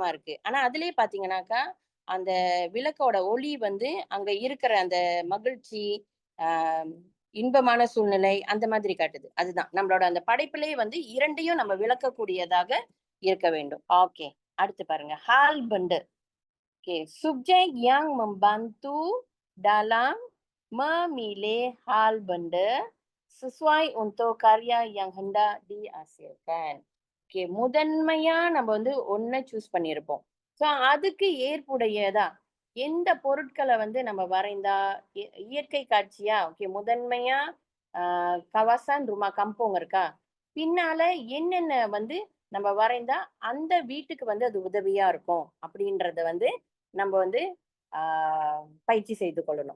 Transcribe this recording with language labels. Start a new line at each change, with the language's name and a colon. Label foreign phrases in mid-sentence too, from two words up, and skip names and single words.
Tamil: ஆனா அதிலேயே பார்த்தீங்கன்னாக்கா, அந்த விளக்கோட ஒளி வந்து அங்க இருக்கிற அந்த மகிழ்ச்சி, ஆஹ் இன்பமான சூழ்நிலை அந்த மாதிரி காட்டுது. அதுதான் நம்மளோட அந்த படைப்பிலே வந்து 2யும் நம்ம விளக்கக்கூடியதாக இருக்க வேண்டும். ஓகே. அடுத்து பாருங்க.
Malay: hal benda.
Tamil: ஓகே.
Malay: Subjek yang membantu dalam memilih hal benda sesuai untuk karya yang hendak dihasilkan.
Tamil: ஓகே. முதன்மையா நம்ம வந்து ஒண்ண சூஸ் பண்ணியிருப்போம். ஸோ அதுக்கு ஏற்புடையதா எந்த பொருட்களை வந்து நம்ம வரைந்தா இயற்கை காட்சியா ஓகே முதன்மையா
Malay: kawasan rumah kampung
Tamil: இருக்கா பின்னால என்னென்ன வந்து நம்ம வரைந்தா அந்த வீட்டுக்கு வந்து அது உதவியா இருக்கும் அப்படின்றத வந்து நம்ம வந்து பயிற்சி செய்து கொள்ளணும்.